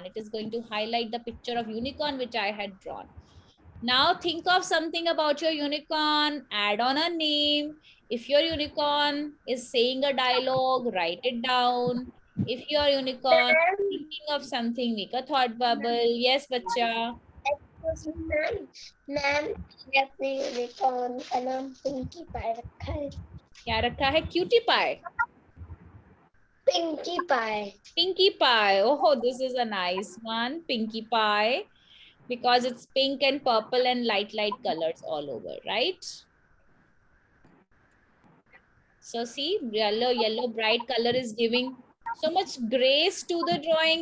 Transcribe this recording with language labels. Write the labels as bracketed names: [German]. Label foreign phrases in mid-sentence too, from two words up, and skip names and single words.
[English] It is going to highlight the picture of unicorn which I had drawn. Now think of something about your unicorn, add on a name. If your unicorn is saying a dialogue, write it down. If your unicorn is thinking of something, make a thought bubble. Yes, bacha. [Hindi] मैम मैंने अपने यूनिकॉर्न का नाम पिंकी पाई रखा है. क्या रखा है? [English] Cutie pie. Pinkie Pie. Pinkie pie. Oh, this is a nice one. Pinkie pie. Because it's pink and purple and light colors all over, right? So see, yellow bright color is giving so much grace to the drawing.